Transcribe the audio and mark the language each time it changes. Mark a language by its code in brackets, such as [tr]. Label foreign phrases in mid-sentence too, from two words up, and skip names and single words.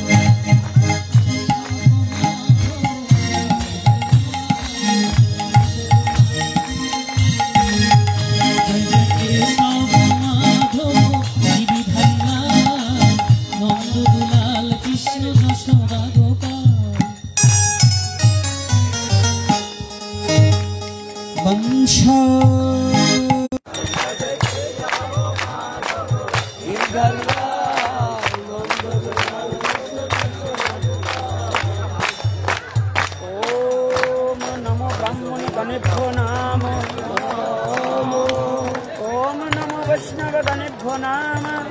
[bn] জয় জয় কেশব মাধব গিরিধারীলাল নন্দ দুলাল কৃষ্ণ যশোদা গোপাল বংশ [sa] ओम नमो ब्राह्मण गणेभ्यो नाम ओम नमो वैष्णव गणेभ्यो नाम